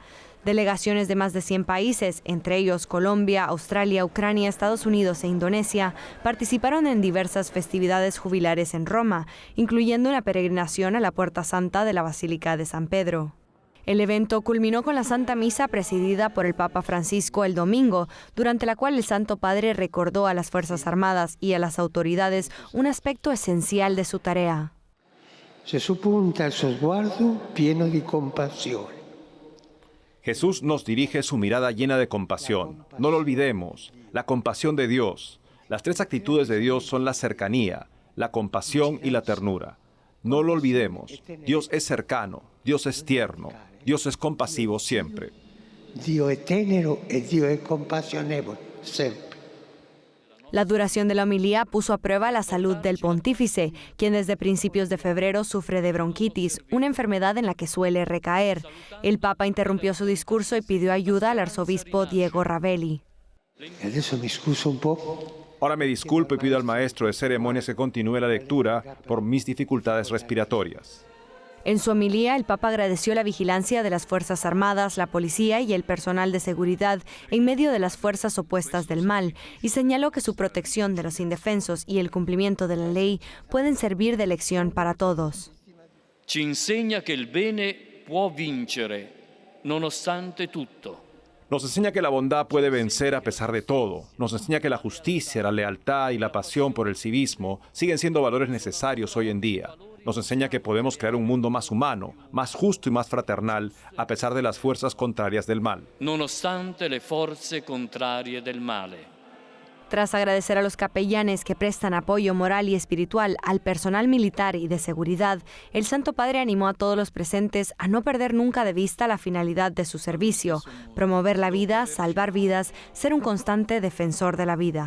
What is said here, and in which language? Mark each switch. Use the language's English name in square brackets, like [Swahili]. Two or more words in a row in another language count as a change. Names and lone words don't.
[Spanish] Delegaciones de más de 100 países, entre ellos Colombia, Australia, Ucrania, Estados Unidos e Indonesia, participaron en diversas festividades jubilares en Roma, incluyendo una peregrinación a la Puerta Santa de la Basílica de San Pedro. El evento culminó con la Santa Misa presidida por el Papa Francisco el domingo, durante la cual el Santo Padre recordó a las Fuerzas Armadas y a las autoridades un aspecto esencial de su tarea. [Italian] Gesù punta il suo sguardo pieno di compassione. [Spanish] Jesús nos dirige su mirada llena de compasión. No lo olvidemos, la compasión de Dios. Las tres actitudes de Dios son la cercanía, la compasión y la ternura. No lo olvidemos, Dios es cercano, Dios es tierno, Dios es compasivo siempre. [Italian] Dio è tenero e Dio è compassionevole, sempre. [Spanish] La duración de la homilía puso a prueba la salud del pontífice, quien desde principios de febrero sufre de bronquitis, una enfermedad en la que suele recaer. El Papa interrumpió su discurso y pidió ayuda al arzobispo Diego Ravelli. Ahora me disculpo y pido al maestro de ceremonias que continúe la lectura por mis dificultades respiratorias. En su homilía, el Papa agradeció la vigilancia de las Fuerzas Armadas, la policía y el personal de seguridad en medio de las fuerzas opuestas del mal y señaló que su protección de los indefensos y el cumplimiento de la ley pueden servir de lección para todos. [Italian] Ci insegna [Spanish] que el [Italian] bene può vincere, nonostante tutto. [Spanish] Nos enseña que la bondad puede vencer a pesar de todo. Nos enseña que la justicia, la lealtad y la pasión por el civismo siguen siendo valores necesarios hoy en día. Nos enseña que podemos crear un mundo más humano, más justo y más fraternal, a pesar de las fuerzas contrarias del mal. [Italian] Nonostante le forze contrarie del male. [Spanish] Tras agradecer a los capellanes que prestan apoyo moral y espiritual al personal militar y de seguridad, el Santo Padre animó a todos los presentes a no perder nunca de vista la finalidad de su servicio: promover la vida, salvar vidas, ser un constante defensor de la vida.